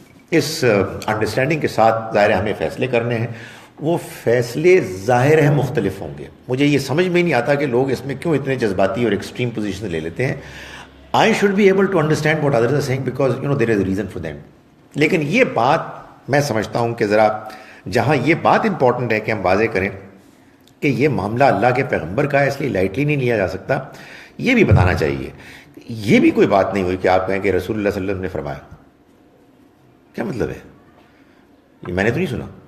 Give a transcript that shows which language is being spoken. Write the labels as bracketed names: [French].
[Urdu] اس understanding کے ساتھ ظاہر ہمیں فیصلے کرنے ہیں. وہ فیصلے ظاہر ہیں مختلف ہوں گے. مجھے یہ سمجھ میں نہیں آتا کہ لوگ اس میں کیوں اتنے جذباتی اور ایکسٹریم پوزیشن لے لیتے ہیں. [English] I should be able to understand what others are saying because there is a reason for them. [Urdu] لیکن یہ بات میں سمجھتا ہوں کہ ذرا جہاں یہ بات امپورٹنٹ ہے کہ ہم واضح کریں کہ یہ معاملہ اللہ کے پیغمبر کا ہے, اس لیے لائٹلی نہیں لیا جا سکتا, یہ بھی بتانا چاہیے. یہ بھی کوئی بات نہیں ہوئی کہ آپ کہیں کہ رسول اللہ صلی اللہ علیہ وسلم نے فرمایا. کیا مطلب ہے؟ یہ میں نے تو نہیں سنا.